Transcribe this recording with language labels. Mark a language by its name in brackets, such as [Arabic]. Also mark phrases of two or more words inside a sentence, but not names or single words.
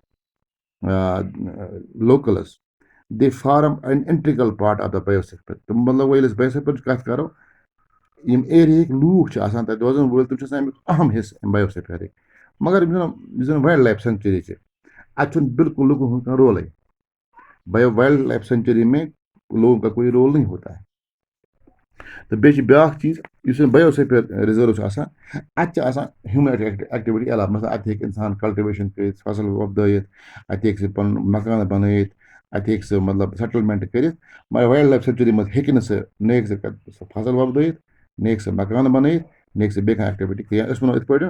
[English] locals they form an integral part of the biosphere [Kashmiri] تہٕ مطلب وۄنۍ ییٚلہِ أسۍ بَیوسِفِیَرٕچ کَتھ کَرو یِم ایریاہٕکۍ لوٗکھ چھِ آسان تَتہِ روزان وٲلۍ تِم چھِ آسان اَمیُک اہم حِصہٕ اَمہِ بَیوسِفِیَرٕکۍ مگر یُس زَن [English] wildlife sanctuary [Kashmiri] چھِ اَتہِ چھُنہٕ بِلکُل لُکَن ہُنٛد کانٛہہ رولٕے [English] wildlife sanctuary [Urdu] میں لوگوں کا کوئی رول نہیں ہوتا ہے [Kashmiri] تہٕ بیٚیہِ چھِ بیٛاکھ چیٖز یُس زَن [English] biosphere reserve [Kashmiri] چھُ آسان اَتہِ چھِ آسان [English] human activity [Kashmiri] علاوٕ مثلاً اَتہِ ہیٚکہِ اِنسان کَلٹِویشَن کٔرِتھ فصٕل وۄپدٲیِتھ اَتہِ ہیٚکہِ سُہ پَنُن مکانہٕ بَنٲیِتھ اَتہِ ہیٚکہِ سُہ مطلب سیٹٕلمٮ۪نٛٹ کٔرِتھ مگر [English] wildlife sanctuary [Kashmiri] منٛز ہیٚکہِ نہٕ سُہ نہ ہیٚکہِ سُہ فصٕل وۄپدٲیِتھ نہ ہیٚکہِ سُہ مکانہٕ بَنٲیِتھ نہ ہیٚکہِ سُہ بیٚیہِ کانٛہہ ایٚکٹِوِٹی کٔرِتھ أسۍ وَنو یِتھ پٲٹھۍ